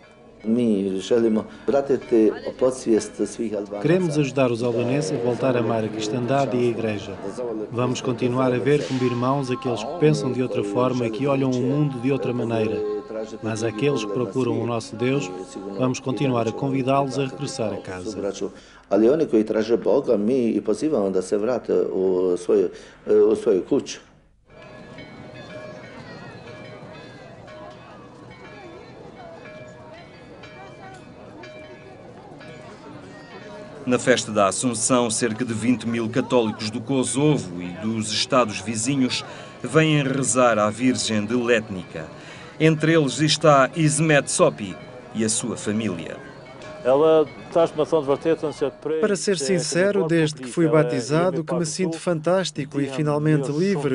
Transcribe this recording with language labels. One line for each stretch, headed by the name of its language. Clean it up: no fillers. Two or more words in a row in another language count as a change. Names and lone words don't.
Portuguese: Queremos ajudar os albaneses a voltar a amar a cristandade e a Igreja. Vamos continuar a ver como irmãos aqueles que pensam de outra forma e que olham o mundo de outra maneira. Mas aqueles que procuram o nosso Deus, vamos continuar a convidá-los a regressar a casa.
Serbian: Ali oni koji traže Boga, mi I pozivamo da se vrate u svoju kuću.
Portuguese: Na festa da Assunção, cerca de 20 mil católicos do Kosovo e dos estados vizinhos vêm rezar à Virgem de Letnica. Entre eles está Ismet Sopi e a sua família. Para ser sincero, desde que fui batizado, que me sinto fantástico e finalmente livre.